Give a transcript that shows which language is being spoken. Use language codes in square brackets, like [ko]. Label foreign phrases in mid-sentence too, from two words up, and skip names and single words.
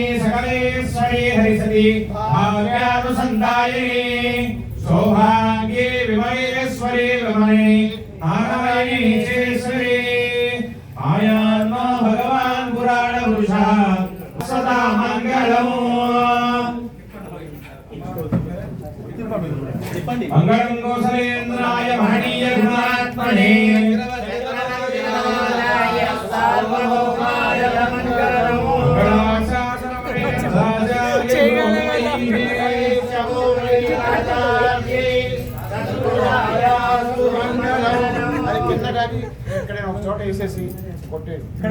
[sa] सकलेश्वरी हरिसती भाव्यानुसन्धायिनी सौभाग्ये विमलेश्वरी विमले नारायणी चेश्वरी आयान्नो भगवान् पुराण पुरुषः सदा मङ्गलम् मंगलम कौसलेन्द्राय महनीय गुणात्मने सार्वभौमाय मंगलम् [te] అది కింద కాకి ఇక్కడ ఒక చోట వేసేసి కొట్టేది